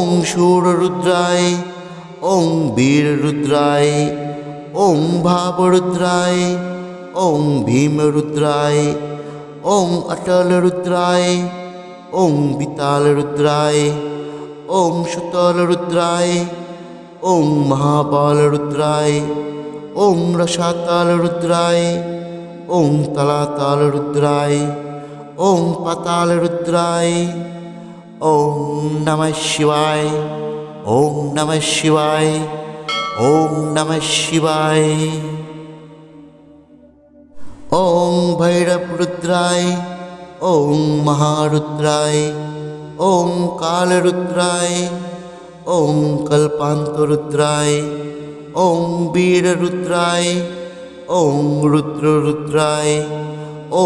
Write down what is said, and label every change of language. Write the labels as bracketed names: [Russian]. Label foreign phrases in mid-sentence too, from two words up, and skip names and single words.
[Sanskrit] শূররুদ্রায়, ওং বীররুদ্রায়, ওং ভাবরুদ্রায়, ওং ভীমরুদ্রায়, ওং অটলরুদ্রায়, ওং বিতালরুদ্রায়, ওং সুতলরুদ্রায়, ওং মহাবলরুদ্রায়, ওং রসাতলরুদ্রায়, ওং তলাতল রুদ্রায়, ওং পাতাল রুদ্রায়। ওং নমঃ শিবায়, ওং নমঃ শিবায়, ওং নমঃ শিবায়। ওং ভৈরব রুদ্রায়, ওং মহারুদ্রায়, ওং কাল রুদ্রায়, ওং কল্পান্ত রুদ্রায়, ওং বীর রুদ্রায়, ওং রুদ্র রুদ্রায়, ওং